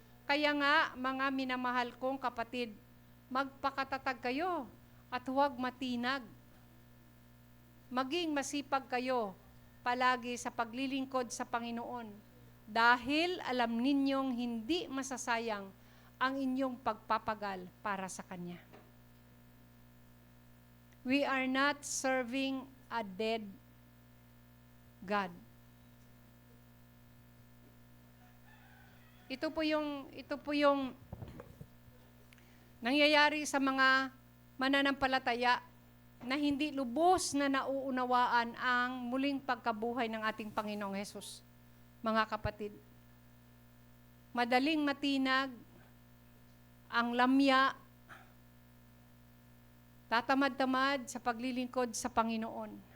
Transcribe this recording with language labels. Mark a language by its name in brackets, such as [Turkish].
[Filipino] Kaya nga, mga minamahal kong kapatid, magpakatatag kayo at huwag matinag. Maging masipag kayo palagi sa paglilingkod sa Panginoon. Dahil alam ninyong hindi masasayang ang inyong pagpapagal para sa Kanya. [English] We are not serving a dead God. [Filipino] Ito po yung nangyayari sa mga mananampalataya na hindi lubos na nauunawaan ang muling pagkabuhay ng ating Panginoong Hesus. Mga kapatid, madaling matinag ang lamya, tatamad-tamad sa paglilingkod sa Panginoon.